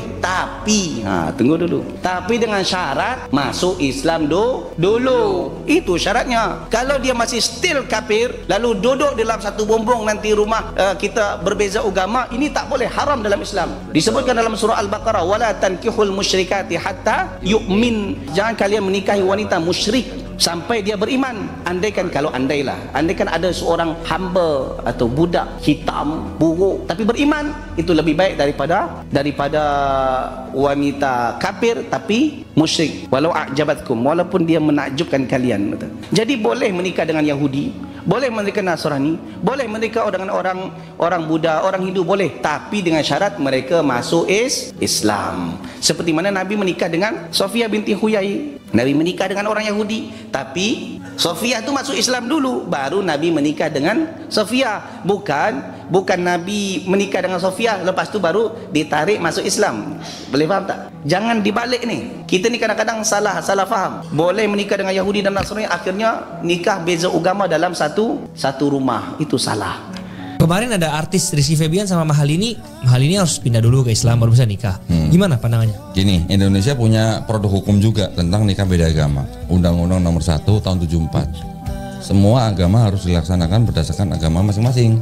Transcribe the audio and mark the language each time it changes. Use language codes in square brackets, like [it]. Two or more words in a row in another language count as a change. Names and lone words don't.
[ms] Tapi, tunggu dulu. Tapi dengan syarat masuk Islam dulu. Itu syaratnya. Kalau dia masih still kafir, lalu duduk dalam satu bumbung nanti rumah kita berbeza agama, ini tak boleh, haram dalam Islam. Disebutkan dalam surah Al-Baqarah, [ar] ولا تنكحوا المشركات حتى يؤمن. [ms] Jangan kalian menikahi wanita musyrik sampai dia beriman. Andaikan ada seorang hamba atau budak hitam, buruk, tapi beriman, itu lebih baik daripada wanita kafir tapi musyrik. [ar] ولو أعجبتكم, [ms] walaupun dia menakjubkan kalian. Jadi boleh menikah dengan Yahudi, boleh menikah Nasrani, boleh menikah dengan orang Buddha, orang Hindu, boleh, tapi dengan syarat mereka masuk Islam. Seperti mana Nabi menikah dengan Sofia binti Huyai. Nabi menikah dengan orang Yahudi, tapi Sofia tu masuk Islam dulu, baru Nabi menikah dengan Sofia. Bukan Nabi menikah dengan Sofia, lepas tu baru ditarik masuk Islam. Boleh faham tak? Jangan dibalik ni. Kita ni kadang-kadang salah faham. Boleh menikah dengan Yahudi dan Nasrani, akhirnya nikah beza agama dalam satu rumah. Itu salah. [id] Kemarin ada artis Rizky Febian sama Mahalini harus pindah dulu ke Islam baru bisa nikah. Gimana pandangannya? Gini, Indonesia punya produk hukum juga tentang nikah beda agama. Undang-Undang Nomor 1 Tahun 74. Semua agama harus dilaksanakan berdasarkan agama masing-masing.